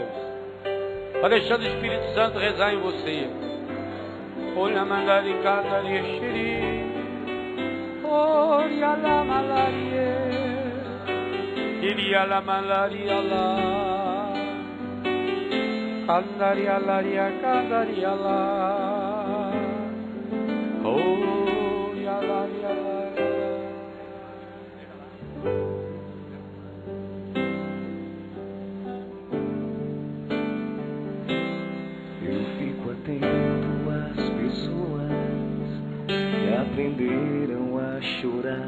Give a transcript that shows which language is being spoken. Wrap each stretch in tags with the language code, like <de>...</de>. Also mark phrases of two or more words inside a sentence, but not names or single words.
<pt>Vai deixando o Espírito Santo rezar em você. Olha malari candaria xiri. Olha la malaria. Iria la malaria la. Candaria laria candaria la. Olha laria la. Aprenderam a chorar.</pt>